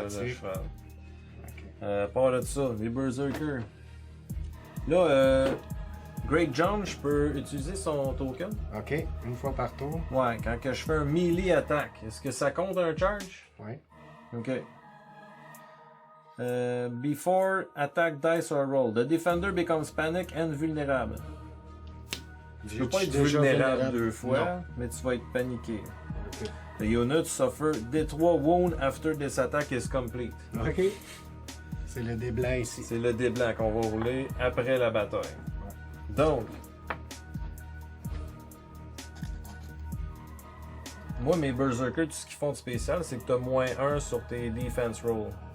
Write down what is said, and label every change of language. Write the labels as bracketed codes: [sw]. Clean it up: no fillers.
[fr] Automatique. cheval. OK. Part de ça, les Berserkers. Là, Great John, je peux utiliser son token. OK. Une fois par tour. Ouais, quand que je fais un melee attaque, est-ce que ça compte un charge? Ouais. Ok. [en] Before attack dice or roll, the defender becomes panic and vulnerable. [fr] Tu peux pas être déjà vulnérable 2 Non. fois, mais tu vas être paniqué. OK. [en] The unit suffer D3 wound after this attack is complete. [fr] OK. C'est le dé blanc ici. C'est le dé blanc qu'on va rouler après la bataille. Donc, moi, mes Berserkers, tout ce qu'ils font de spécial, c'est que tu as -1 sur tes defense rolls.